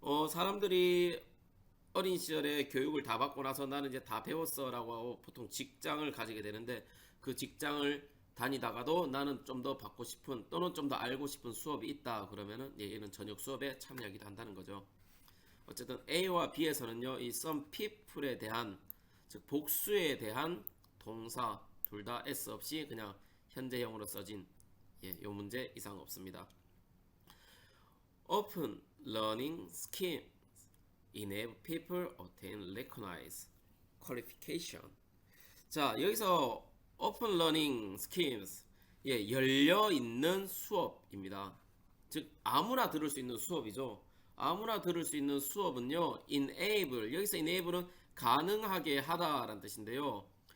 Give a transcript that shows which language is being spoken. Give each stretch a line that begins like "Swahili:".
Korean: 사람들이 어린 시절에 교육을 다 받고 나서 나는 이제 다 배웠어 라고 하고 보통 직장을 가지게 되는데 그 직장을 다니다가도 나는 좀 더 받고 싶은 또는 좀 더 알고 싶은 수업이 있다 그러면은 얘는 저녁 수업에 참여하기도 한다는 거죠. 어쨌든 A와 B에서는요 이
English: some people
Korean: 에 대한 즉 복수에 대한 동사 둘 다 S 없이 그냥 현재형으로 써진 요 문제 이상 없습니다.
English: Open learning schemes enable people attain recognized qualification.
Korean: 자 여기서
English: Open learning schemes
Korean: 열려 있는 수업입니다. 즉 아무나 들을 수 있는 수업이죠. 아무나 들을 수 있는 수업은요 enable 여기서 enable은 가능하게 하다라는 뜻인데요.